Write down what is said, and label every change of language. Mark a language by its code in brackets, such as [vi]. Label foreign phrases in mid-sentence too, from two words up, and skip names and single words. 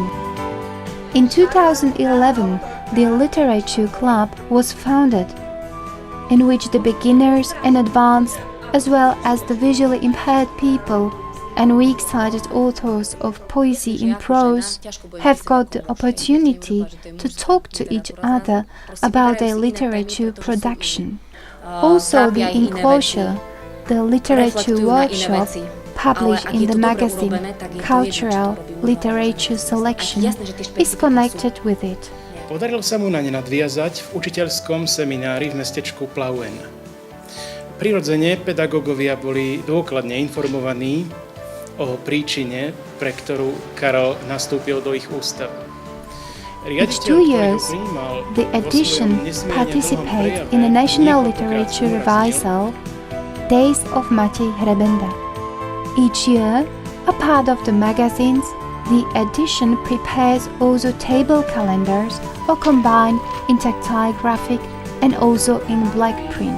[en] In 2011, the Literature Club was founded, in which the beginners and advanced, as well as the visually impaired people and weak-sighted authors of poesy in prose have got the opportunity to talk to each other about their literature production. Also, the enclosure, the literature workshop, published in the magazine Cultural Literature Selection, is connected with it. [sk] Podarilo sa mu naň nadviazať v učiteľskom seminári v mestečku Plauen. Prirodzene pedagógovia boli dôkladne informovaní o príčine, pre ktorú Karol nastúpil do ich ústavu. [en] Each 2 years, the edition participates in a national literature revival, Days of Mateja Hrebendu. Each year, a part of the magazines, the edition prepares also table calendars or combined in tactile graphic and also in black print.